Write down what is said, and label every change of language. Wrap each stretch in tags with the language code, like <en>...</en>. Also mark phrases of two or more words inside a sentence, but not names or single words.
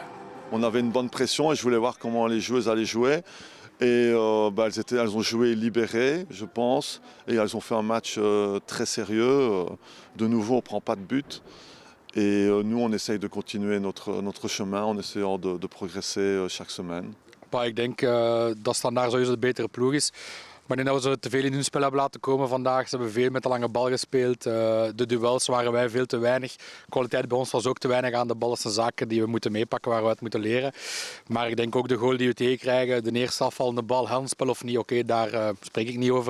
<fr>On avait une bonne pression et je voulais voir comment les joueuses allaient jouer. Et elles ont joué libérées, je pense, et elles ont fait un match très sérieux. De nouveau, on ne prend pas de but. Et nous, on essaye de continuer notre chemin en essayant de progresser chaque semaine.</fr> <nl>Ik denk dat Standaard sowieso de betere ploeg is. Maar ik denk dat we ze te veel in hun spel hebben laten komen vandaag. Ze hebben veel met de lange bal gespeeld. De duels waren wij veel te weinig. Kwaliteit bij ons was ook te weinig aan de bal. Dat zijn zaken die we moeten meepakken, waar we uit moeten leren. Maar ik denk ook de goal die we tegenkrijgen, de eerste afvallende bal, handspel of niet, oké, daar spreek ik niet over.</nl>